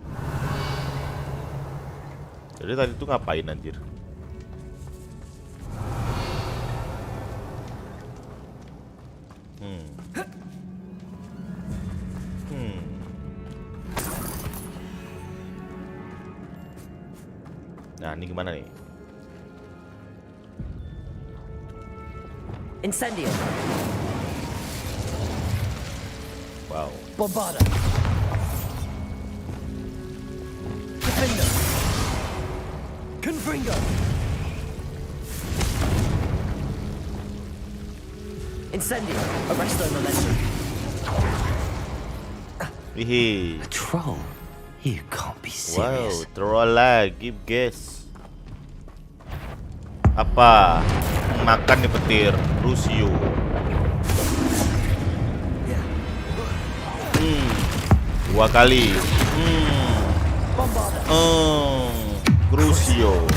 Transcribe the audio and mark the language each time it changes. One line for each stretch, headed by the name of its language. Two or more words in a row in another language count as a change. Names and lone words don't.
Indonesian: Jadi tadi tuh ngapain anjir? Nah, ini gimana nih?
Latin: Incendio! Wow. Bombarda! Defender! Confringo! Incendio! Arresto momentum! Hihi.
English: A troll? You can't be Wow, serious.
Indonesian: troll lagi guys. Apa? Makan nih petir Rusio. Dua kali.
Latin: Crucio.